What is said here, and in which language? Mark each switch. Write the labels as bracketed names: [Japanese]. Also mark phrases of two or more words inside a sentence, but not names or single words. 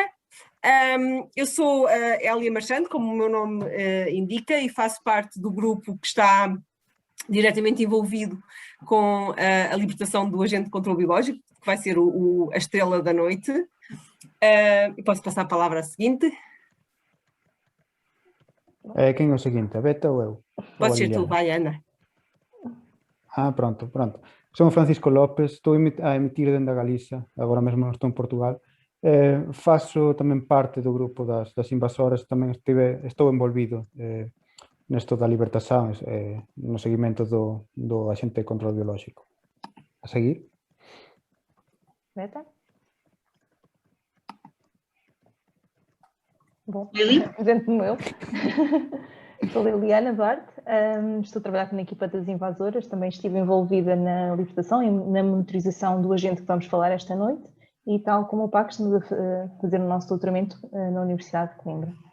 [Portuguese] Eu sou a Hélia Marchand, como o meu nome indica, e faço parte do grupo que está diretamente envolvido com a libertação do agente de controle biológico, que vai ser a estrela da noite. E posso passar a palavra à seguinte? Quem é o seguinte, a Beta ou eu? Pode ser tu, vai, Ana. Pronto. [Galician] Son Francisco López, estou a emitir dende a Galiza, agora mesmo non estou en Portugal. Faço tamén parte do grupo das invasoras, tamén estou envolvido nesto da libertación, no seguimento do axente de control biolóxico. [Portuguese] A seguir? Beta? Bom, Lili? apresento-me eu. Sou Liliana Duarte, estou a trabalhar na equipa das invasoras, também estive envolvida na libertação e na monitorização do agente que vamos falar esta noite e tal como o Paco estamos a fazer o nosso doutoramento na Universidade de Coimbra.